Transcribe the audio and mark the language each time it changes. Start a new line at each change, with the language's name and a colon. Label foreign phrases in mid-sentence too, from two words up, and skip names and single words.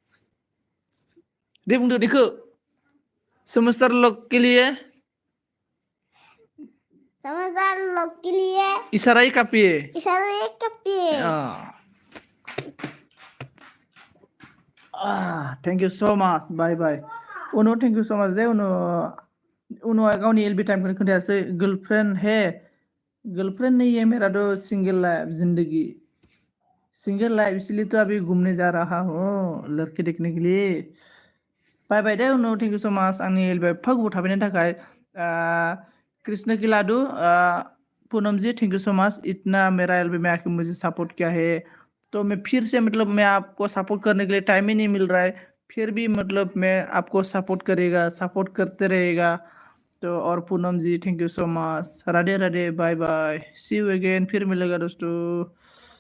Hindi: देखो समझदार लोग के लिए इशारा ही काफी है
English: thank you so much bye bye
Hindi: उनो
English: thank you so much
Bodo: दे उनो गावनि एलबी टाइम को खोन्थायासै
Hindi: गर्लफ्रेंड नहीं है मेरा तो सिंगल लाइफ इसलिए तो अभी घूमने जा रहा हूँ लड़के देखने के लिए
English: bye bye
Bodo: दे उनो
English: thank you so much
Hindi: आंनि
Bodo: एलबी फागु थाफैनायनि थाखाय
Hindi: कृष्ण की लाडू पूनम जी
English: thank you so much
Hindi: इतना मेरा एलबी में आके मुझे सपोर्ट किया है तो मैं फिर से मतलब मैं आपको सपोर्ट करने के लिए टाइम ही नहीं मिल रहा है फिर भी मतलब मैं आपको सपोर्ट करते रहेगा तो और पूनम जी
English: thank you so much
Hindi: राधे राधे
English: bye bye see you again
Hindi: फिर मिलेगा दोस्तों।